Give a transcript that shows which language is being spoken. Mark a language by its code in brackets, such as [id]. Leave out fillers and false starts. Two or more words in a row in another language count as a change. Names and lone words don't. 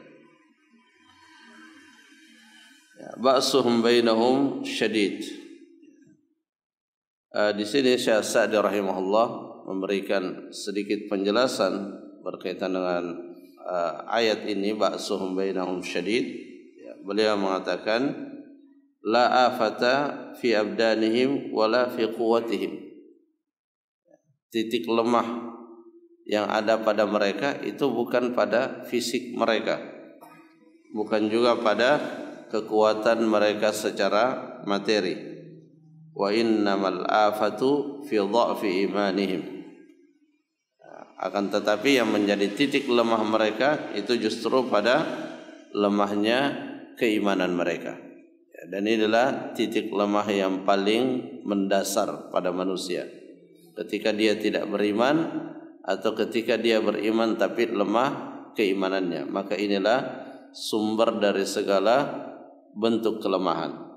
[ar] Ya, بأسهم بينهم شديد. [id] Di sini Syekh Sa'di rahimahullah memberikan sedikit penjelasan berkaitan dengan ayat ini, [ar] بأسهم بينهم شديد. Ya, [id] beliau mengatakan [ar] لا آفة في أبدانهم ولا في قوتهم. [id] Titik lemah yang ada pada mereka itu bukan pada fisik mereka, bukan juga pada kekuatan mereka secara materi. [ar] وإنما الآفة في ضعف إيمانهم. [id] Akan tetapi yang menjadi titik lemah mereka itu justru pada lemahnya keimanan mereka. Dan inilah titik lemah yang paling mendasar pada manusia. Ketika dia tidak beriman atau ketika dia beriman tapi lemah keimanannya, maka inilah sumber dari segala bentuk kelemahan.